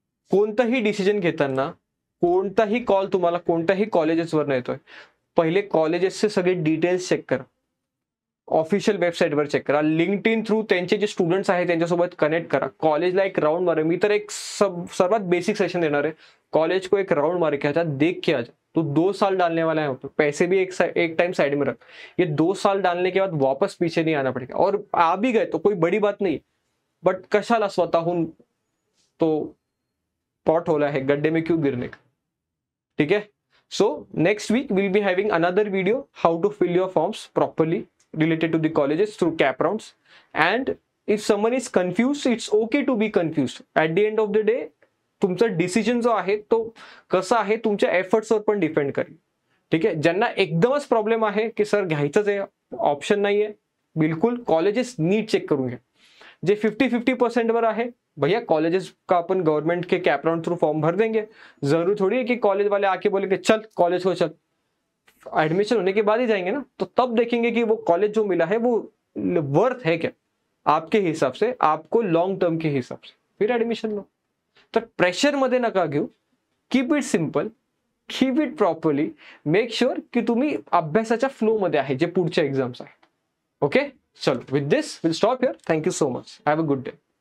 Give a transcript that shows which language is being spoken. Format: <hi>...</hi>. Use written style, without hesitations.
<mr>कोणताही डिसिजन घेताना, कोणताही कॉल तुम्हाला कोणत्याही कॉलेजेसवर येतोय, पहिले कॉलेजेसचे सगळे डिटेल्स चेक करा, ऑफिशियल वेबसाईटवर चेक करा, लिंक्डइन थ्रू त्यांचे जे स्टुडंट्स आहेत त्यांच्यासोबत कनेक्ट करा, कॉलेजला एक राउंड मारा. मी तर एक सर्वात बेसिक सेशन देणार आहे,</mr> <hi>कॉलेज को एक राउंड मार के आजा, देख के आजा. तो 2 साल डालने वाला है, पैसे भी एक टाइम साइड में रख. ये 2 साल डालने के बाद वापस पीछे नहीं आना पड़ेगा. और आ भी गए तो कोई बड़ी बात नहीं,</hi> <mr>बट कशाला स्वतःहून</mr> <hi>तो पॉट होला है, गड्ढे में क्यों गिरने का. ठीक है.</hi> <en>So next week we'll be having another video how to fill your forms properly related to the colleges through cap rounds. And if someone is confused, it's okay to be confused. At the end of the day,</en> <mr>तुमचा decision जो आहे तो कसा आहे तुमच्या एफर्ट्सवर पण depend करेल. ठीक आहे. ज्यांना एकदमच प्रॉब्लेम आहे की सर घ्यायचंच आहे, ऑप्शन नाहीये, बिल्कुल कॉलेजेस नीट चेक करून घ्या. जे 50-50% वर आहे,</mr> <hi>भैया कॉलेजेस का अपन गवर्नमेंट के कैप राउंड थ्रू फॉर्म भर देंगे. जरूरी थोड़ी है कि कॉलेज वाले आके बोले कि चल कॉलेज हो, चल. एडमिशन होने के बाद ही जाएंगे ना, तो तब देखेंगे कि वो कॉलेज जो मिला है वो वर्थ है क्या आपके हिसाब से, आपको लॉन्ग टर्म के हिसाब से, फिर एडमिशन लो.</hi> <mr>तर प्रेशर मध्ये नका घेऊ.</mr> <en>keep it simple, keep it properly, make sure की</en> <mr>तुम्ही अभ्यासाच्या फ्लो मध्ये आहे जे पुढचे एक्झाम्स आहेत.</mr> <en>Okay, चलो with this will stop here. Thank you so much. Have a good day.</en>